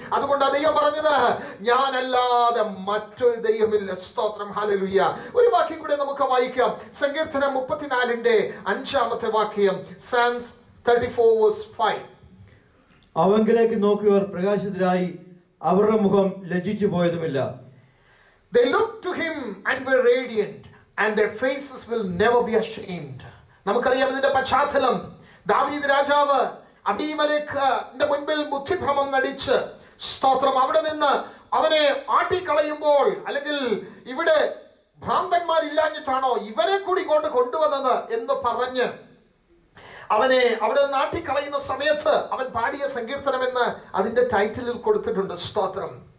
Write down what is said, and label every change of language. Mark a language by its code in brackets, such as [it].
[ml] അതുകൊണ്ട് ദൈവം പറഞ്ഞത്, ഞാനല്ലാതെ മറ്റൊരു ദൈവമില്ല. സ്തോത്രം. ഹല്ലേലൂയ. ഒരു വാക്യം കൂടെ നമുക്ക് വായിക്കാം. സങ്കീർത്തനം 34-ന്റെ 5-ാമത്തെ വാക്യം. [en] Psalms 34:5. [ml] അവങ്കിലേക്ക് നോക്കിയവർ പ്രകാശിതരായി, അവരുടെ മുഖം ലജ്ജിച്ചു പോയതുമില്ല. [en] They looked to him and were radiant, and their faces will never be ashamed. [ml] നമുക്കറിയാം ഇതിന്റെ പശ്ചാത്തലം. ദാവീദ് രാജാവ് അബീമേലെക്കിന്റെ മുൻപിൽ ബുദ്ധിഭ്രമം നടിച്ച്, സ്തോത്രം, അവിടെ നിന്ന് അവനെ ആട്ടിക്കളയുമ്പോൾ, അല്ലെങ്കിൽ ഇവിടെ ഭ്രാന്തന്മാരില്ലാഞ്ഞിട്ടാണോ ഇവനെ കൂടി ഇങ്ങോട്ട് കൊണ്ടുവന്നത് എന്ന് പറഞ്ഞ് അവനെ അവിടെ നാട്ടിക്കളയുന്ന സമയത്ത് അവൻ പാടിയ സങ്കീർത്തനം എന്ന് അതിന്റെ ടൈറ്റിലിൽ കൊടുത്തിട്ടുണ്ട്. സ്തോത്രം.